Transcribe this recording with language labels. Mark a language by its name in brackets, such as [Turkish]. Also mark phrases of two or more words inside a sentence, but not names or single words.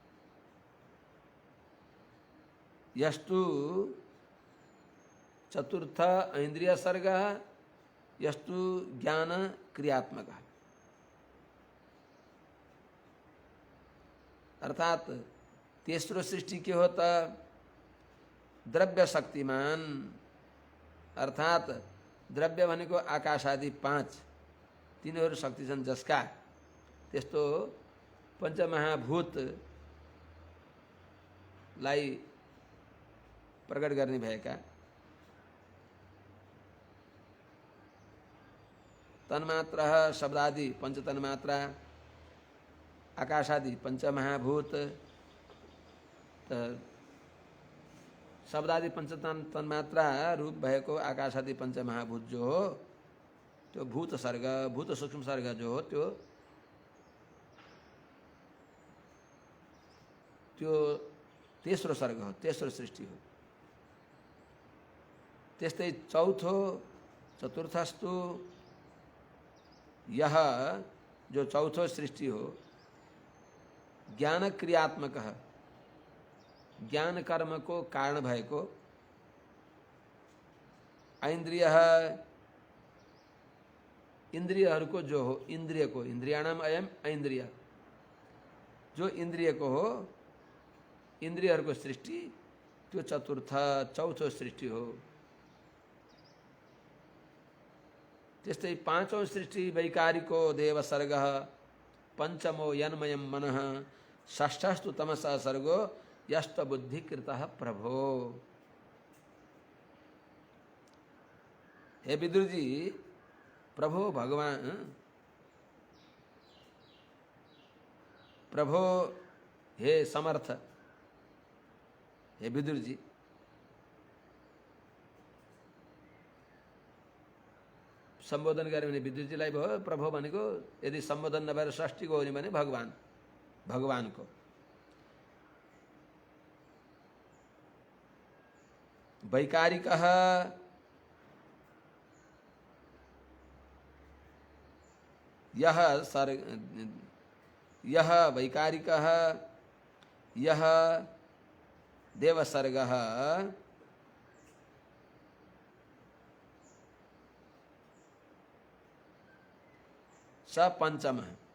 [Sanskrit] यस्तु चतुर्थ इंद्रिय सर्गः, यस्तु ज्ञान क्रियात्मकः। [Nepali] अर्थात तेस्रो सृष्टि [Hindi] के होता [Nepali] द्रव्य शक्तिमान, अर्थात द्रव्य भनेको आकाश आदि पांच, तीनहरू शक्ति छन् जसका त्यस्तो पंचमहाभूत लाई प्रकट गर्ने भएका तन्मात्रा शब्दादि पंच तन्मात्रा, आकाशादि पंचमहाभूत, शब्दादि पंच तन्मात्रा रूप भएको आकाशादि पंचमहाभूत जो हो त्यो भूत सर्ग, भूत सूक्ष्म सर्ग जो हो त्यो त्यो तेस्रो सर्ग हो, तेस्रो सृष्टि हो। त्यस्तै चौथो चतुर्थस्तु [Hindi] यह जो [Nepali] चौथो सृष्टि हो ज्ञान क्रियात्मक, ज्ञान कर्म को कारण भएको, ऐन्द्रिय इंद्रियहरूको जो हो, इंद्रिय को, [Sanskrit] इंद्रियाणाम अयम ऐन्द्रिय, [Nepali] जो इंद्रिय को हो, इंद्रियहरूको सृष्टि त्यो चौथो सृष्टि हो। त्यस्तै पाँचौं सृष्टि [Sanskrit] वैकारिको देवसर्ग, पंचमो यन्मयम मनः, षष्ठस्तु तमसा सर्गो यस्त बुद्धिकृतः प्रभो। [Nepali] हे विदुर जी, प्रभो भगवान, प्रभो हे समर्थ, हे विदुर जी, संबोधन गरे भने विदुर जीलाई भयो। प्रभो भनेको यदि संबोधन नभएर षष्ठीको हो भने भगवान, भगवानको। [Sanskrit] वैकारिकः यह वैकारिकः यह देवसर्गः स पंचमः,